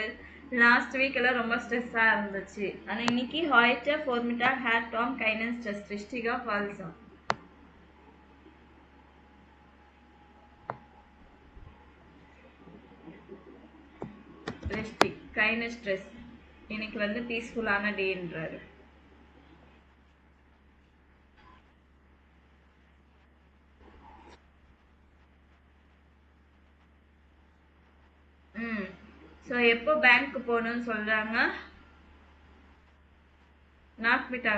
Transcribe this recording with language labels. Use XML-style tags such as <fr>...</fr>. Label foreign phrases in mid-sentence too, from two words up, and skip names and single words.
<en>last week</en> <ta>எல்லாம் ரொம்ப ஸ்ட்ரெஸ்ஸா இருந்துச்சு. ஆனா இன்னைக்கு</ta> <de>heute Vormittag hat Tom keinen Stress. Richtiger falscher? Richtig. keine Stress.</de> <ta>இன்னைக்கு வந்து பீஸ்ஃபுல்லான டேன்றாரு. ம். ஸோ எப்போ பேங்க்கு போகணும்னு சொல்றாங்க? நாக்மிட்டாக.</ta>